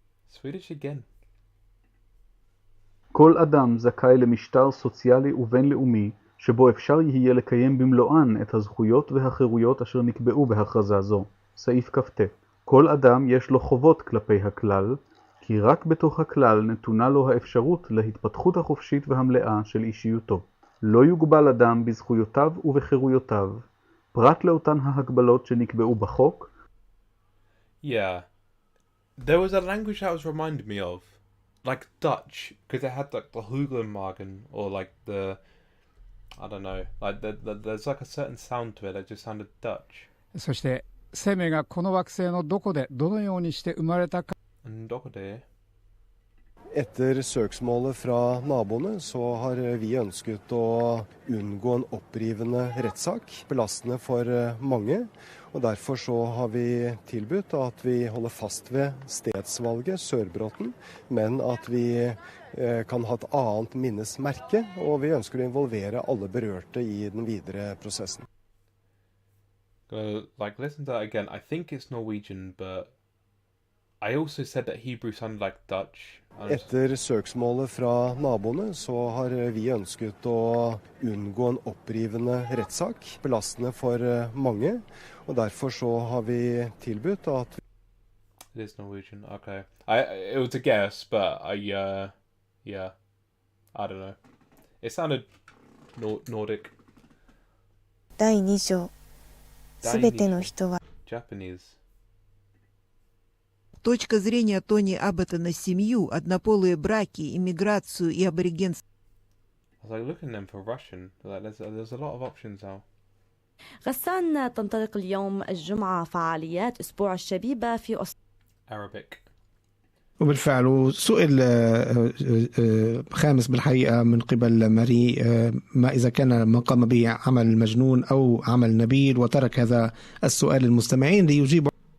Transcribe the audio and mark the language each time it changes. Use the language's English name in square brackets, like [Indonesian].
[English] Swedish again. [Hebrew] כל אדם זכאי למשטר סוציאלי ובינלאומי שבו אפשר יהיה לקיים במלואן את הזכויות והחירויות אשר נקבעו בהכרזה זו. סעיף כ"ט. כל אדם יש לו חובות כלפי הכלל, כי רק בתוך הכלל נתונה לו האפשרות להתפתחות החופשית והמלאה של אישיותו. לא יוגבל אדם בזכויותיו ובחירויותיו, פרט לאותן ההגבלות שנקבעו בחוק. [English] Yeah. There was a language that was reminded me of, like Dutch, because it had the Hugenmagen, or the... I don't know. There's a certain sound to it that just sounded Dutch. [Japanese] そして生命がこの惑星のどこでどのようにして生まれたか。どこで? [Norwegian] Etter søksmålet fra naboene så har vi ønsket å unngå en opprivende rettssak, belastende for mange. Og derfor så har vi tilbudt at vi holder fast ved stedsvalget, Sørbråten, men at vi kan ha et annet minnesmerke, og vi ønsker å involvere alle berørte i den videre prosessen. [English] Listen to that again. I think it's Norwegian, but I also said that Hebrew sounded like Dutch. [Norwegian] Etter søksmålet fra naboene så har vi ønsket å unngå en opprivende rettssak, belastende for mange, og derfor så har vi tilbudt at [English] It is Norwegian, okay. It was a guess, but yeah, I don't know. It sounded Nordic. [Japanese] 第2章すべての人は [English] Japanese. [Russian] Точка зрения Тони Аббота на семью, однополые браки, иммиграцию и аборигенство. [English] I was looking them for Russian. There's a lot of options now. [Arabic] غسان تنطلق اليوم الجمعة فعاليات أسبوع الشبيبة في [English] Arabic. [Arabic] وبالفعل سئل خامس بالحقيقة من قبل ماري ما إذا كان ما قام به عمل مجنون أو عمل نبيل، وترك هذا السؤال للمستمعين ليجيبوا.